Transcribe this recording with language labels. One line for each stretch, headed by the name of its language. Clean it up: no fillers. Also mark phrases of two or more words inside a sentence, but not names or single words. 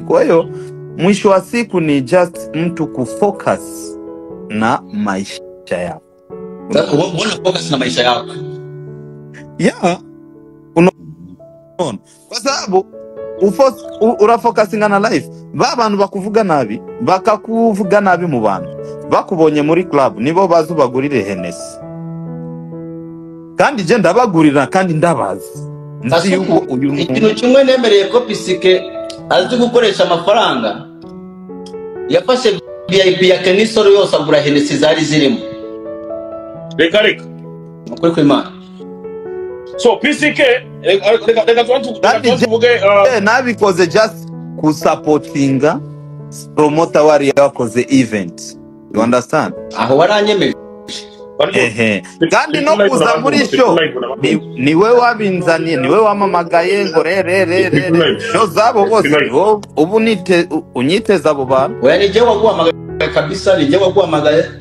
Swahili: Kwa hiyo mwisho wa siku ni just mtu kufocus na maisha yako. Wana focus na maisha yako. Yeah. Kwa sababu
Kinyarwanda: urafocusinga na life. Babantu bakuvuga nabi, bakakuvuga nabi mu bantu. Bakubonye muri club nibo bazu bagurire Hennessy. Kandi je ndabagurira kandi ndabazi. Nzi yuko uyu ikintu kimwe nemereye ko PCK azi gukoresha amafaranga. Yafashe VIP ya Kenisoro yose agura Hennessy zari zirimo. Reka ukuri kw'Imana. So PCK reka tuvuge nabikoze just kusupportinga promoter wari yakoze event.
English: You understand?
Kinyarwanda: Aho waranyemeje. Kandi no kuza muri show ni wewe wabinzaniye, ni wewe wamamagaye ngo re show zabo bose ubu unyiteza abo bantu. Oya nije waguhamagaye kabisa, nije waguhamagaye.